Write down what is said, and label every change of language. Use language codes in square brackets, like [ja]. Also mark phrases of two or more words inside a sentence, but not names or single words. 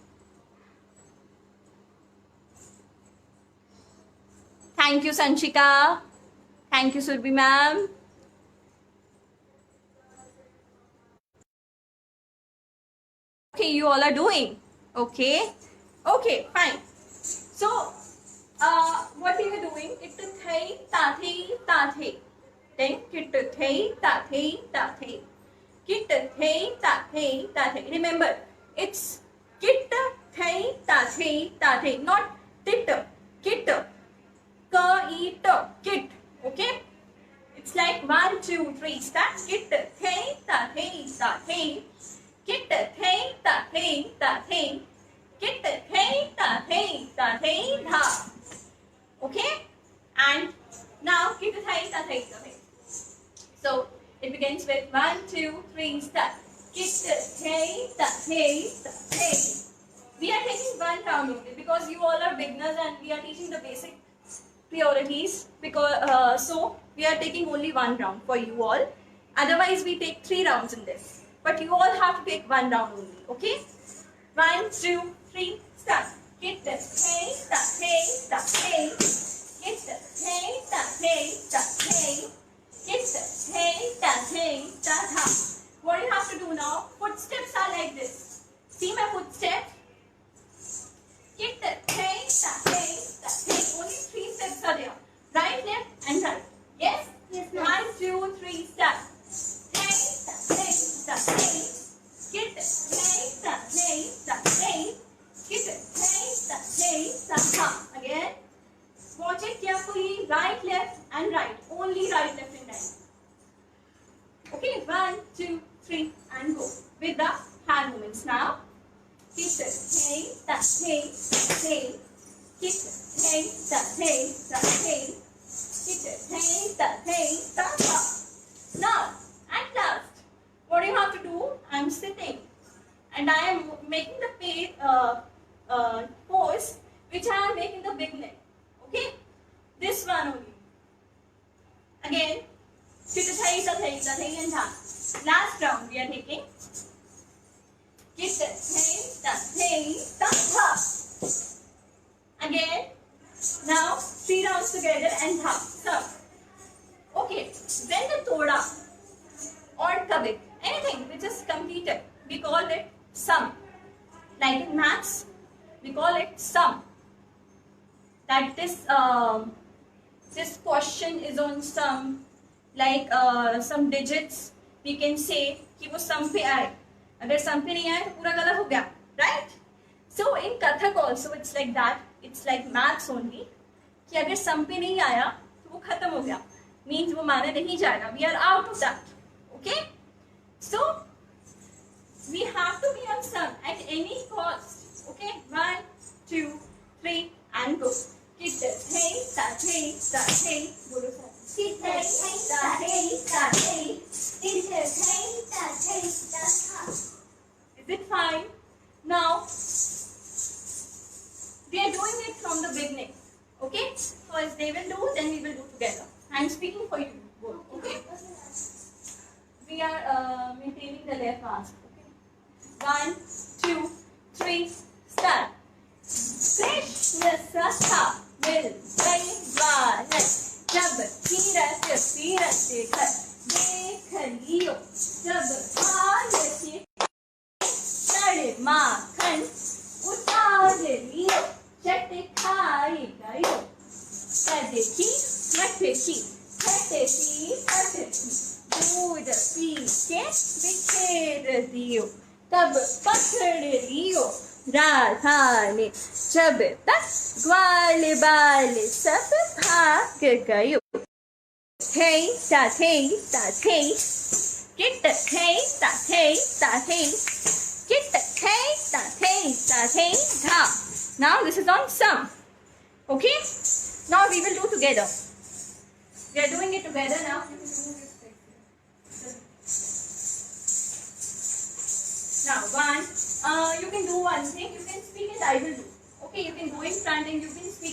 [en] Thank you, Sanchika. Thank you, Surbhi ma'am. Okay, you all are doing. Okay. Okay, fine. So, what we were doing, it thai, ta thai. Then, kit thai, ta thai. Kit thai, ta thai. Remember, it's kit thai, ta thai. Not tit, kit. Ka, eat, kit. Okay? It's like 1, 2, 3. Start. Kit thai, ta thai. Kit thai, ta thai. Kit thai, ta thai tha. Okay? And now kit thai, ta thai. So it begins with 1, 2, 3, start. Kit thai, ta thai. We are taking one round only because you all are beginners and we are teaching the basic priorities. Because so we are taking only one round for you all. Otherwise we take 3 rounds in this. But you all have to take 1 round only. Okay? 1, 2, 3, start. Kit thai, ta thai. Kitta, hey, ta, hey, ta, hey. Kitta, hey, ta, hey, ta, ha. What do you have to do now? Footsteps are like this. See my footsteps? Kitta, hey, ta, hey, ta, hey. Only 3 steps are there. Right, left, and right. Yes? Yes, ma'am. 1, 2, 3, start. Hey, ta, hey, ta, hey. Kitta, hey, ta, hey, ta, hey. Kitta, hey, ta, hey, ta, ha. Again. Watch it carefully. Right, left, and right. Only right, left, and right. Okay, 1, 2, 3, and go. With the hand movements now. Kitta, hey, ta, hey, ta, hey. Kitta, hey, ta, hey, ta, hey. Kitta, hey, ta, hey, ta, ha. Now, at last, what do you have to do? I am sitting, and I am making the pose which I am making the beginning. Okay, this one only. Again, kitta, hey, ta, hey, ta, hey, and ha. Last round we are taking. Kitta, hey, ta, hey, ta, ha. Again. Now 3 rounds together and ha. So, okay. When the toda or kabik, anything which is completed, we call it sum. Like in maths, we call it sum. That this question is on sum, like some digits. We can say [hi] कि वो sum पे आए. अगर sum पे नहीं आए तो पूरा गलत हो गया, [en] right? So in Kathak also it's like that. It's like maths only. [hi] कि अगर sum पे नहीं आया तो वो खत्म हो गया. Means वो माना नहीं जाएगा. [en] We are out of that. Okay? So we have to be on sum at any cost. Okay? 1, 2, 3, and go. Kitta, hey, ta, hey, ta, [hi] hey. बोलो सर. Kitta, hey, ta, hey, ta, hey. Kitta, hey, ta, hey, ta, ha. [en] Is it fine? Now we are doing it from the beginning. Okay? First they will do, then we will do together. I am speaking for you both. Okay? We are maintaining the left arm. Okay? 1, 2, 3, start. [hi] कृष्ण साथ मिल जाई वालन जब तिरत तिरत कर देख लियो जब भाल तड़ माखन उतार लियो चट खाई गयो तड़ की मत की चट की तट दूध पी के बिखेर दियो तब पकड़ लियो राधा ने जब तक ग्वाल बाल सब भाग गयो थे ता थे ता थे किट थे ता थे ता थे किट थे ता थे ता थे धा. [en] Now this is on sum. Okay? Now we will do together. We are doing it together now. Now, you can do one thing. You can speak and I will do. Okay, you can go in front and you can speak.